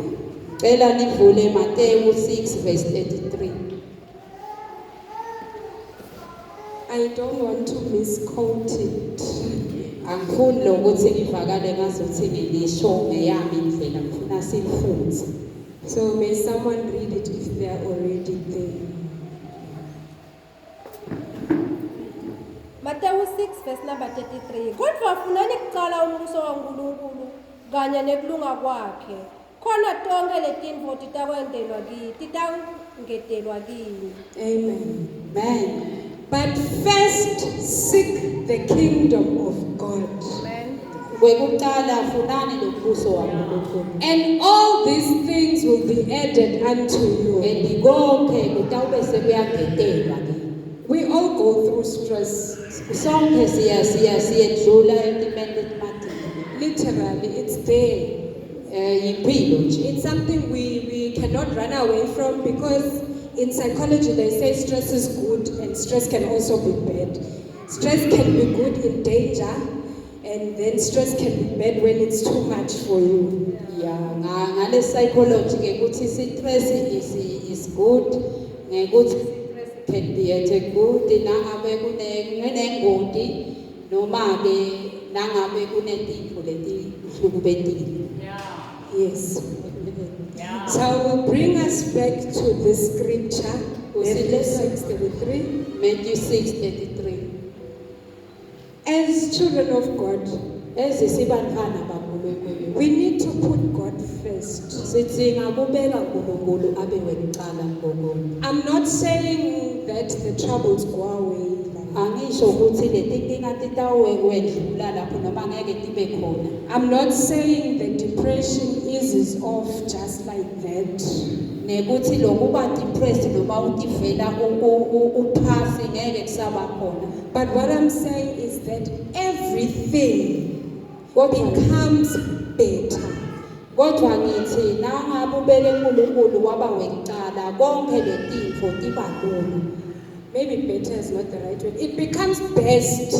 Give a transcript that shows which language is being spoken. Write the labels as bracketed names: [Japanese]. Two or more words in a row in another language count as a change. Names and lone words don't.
[Swati] Cela nivule Mateyu 6 verse 33. [English] I don't want to misquote it. [Swati] Angifuni lokuthi ngivakale ngazothi ngilisho ngeyami indlela ngifuna sifunze. [English] So may someone read it if they are already there. Mateyu 6 verse number 33. [Swati] Kodwa funani kuqala umbuso kaNkulunkulu kanye nekulunga kwakhe. Khona tonke letinto titangetelwa kini. Amen. Amen. [English] But first seek the kingdom of God. [Swati] Kwekuqala funani lombuso waNkulunkulu. [English] And all these things will be added unto you. [Swati] Konke kutawube sekuyangetelwa kini. [English] We all go through stress. [Swati] Sonke siyedlula etimeni letimatini. [English] Literally, it's there. [Swati] Impilo nje. [English] It's something we cannot run away from, because in psychology they say stress is good and stress can also be bad. Stress can be good in danger, and then stress can be bad when it's too much for you. [Swati] Ngale psychology ke kuthi [English] stress is good, [Swati] ngekuthi [English] stress can be a good [Swati] nangabe kunengoti noma ke nangabe kunetinto letihlukubetile. [English] Yes. So I will bring us back to this scripture, Matthew 6:33. Matthew 6:33. As children of God, [Swati] Ezisibantwana baNkulunkulu. [English] we need to put God first. [Swati] Sidinga kubeka uNkulunkulu abe wekuqala ngokonke. [English] I'm not saying that the troubles go away. [Swati] Angisho ukuthi letinkinga titawukwedlula lapho noma ngeke tibe khona. [English] I'm not saying the depression eases off just like that. [Swati] Nekuthi lokuba depressed noma utivela uphasi ngeke kusaba khona. [English] But what I'm saying is that everything [Swati] Kodwa [English] becomes better. [Swati] kodwa ngithi nangabe ubeke uNkulunkulu waba wekuqala konke letinto tiba lula. [English] Maybe better is not the right word. It becomes best.